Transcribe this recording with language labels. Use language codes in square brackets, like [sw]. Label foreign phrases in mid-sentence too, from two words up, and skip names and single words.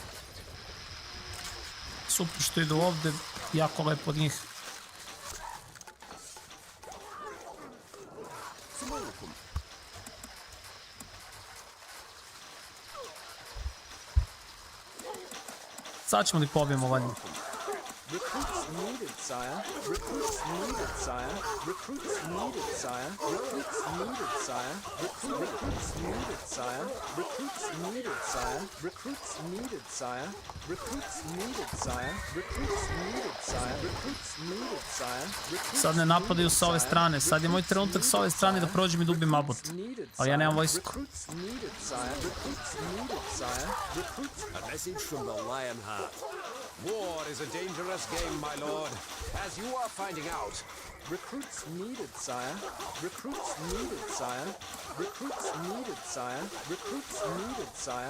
[bs] Super što idu ovdje, jako lepo od njih. Sad ćemo da ih pobijemo valjda. [en] Recruits needed, sire. Recruits needed, sire. Recruits needed, sire. Recruits needed, sire. Recruits needed, sire. Recruits needed, sire. Recruits needed, sire. Recruits needed, sire. Recruits needed, sire. Recruits needed, sire. [bs] Sad ne napadaju sa ove strane. Sad je moj trenutak sa ove strane da prođem i da ubijem Abot. Ali ja nemam vojsku. [en] Recruits needed, sire. Recruits needed, sire. Recruits. A message from the Lionheart. War is a dangerous game, my lord, as you are finding out. Recruits needed, sire. Recruits needed, sire. Recruits needed, sire. Recruits needed, sire.